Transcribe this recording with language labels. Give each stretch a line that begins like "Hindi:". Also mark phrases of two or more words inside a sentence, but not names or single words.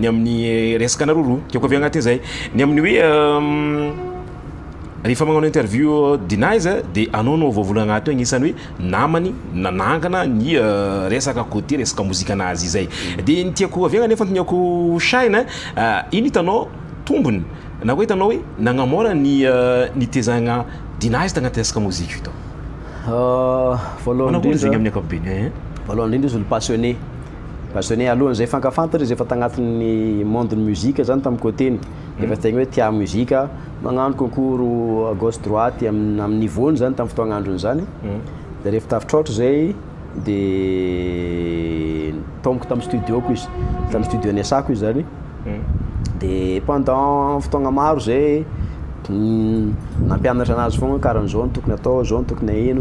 Malagasy: amin'ny resaka naroro tiako avy agnatin'izay ny amin'ny hoe rehefa magnano interview Denise de anao no voavolagna agnaty agnisan'ny hoe namany nanangana ny resaka côté resaka mozika anazy izay de ny tiako avy agna nefa antoniako Shine iny hitanao tombony na hoe hitanao hoe nagnamora ny tezagna Denise tagnaty resaka mozika io tao voalohany zegny amin'ny ankapobeny voalohany indrindra izy olo passionné alohan'izay fankafantatra izy efa tagnatin'ny monde-ny muzika zany tamin'ny côtény efa tegna hoe tia muzika magnano
French: concours à gauche droite
Malagasy: amin'ny niveau-ny zany tamin'ny fotoagnandrony zany de rehefa tafitrôtro zay de tomboko tamin'ny studio ko izy tamin'ny studio niasako izy zany de pendant fotoagna maro zay nampianatra anazy fogna karaha zao tokony atao zao tokony aino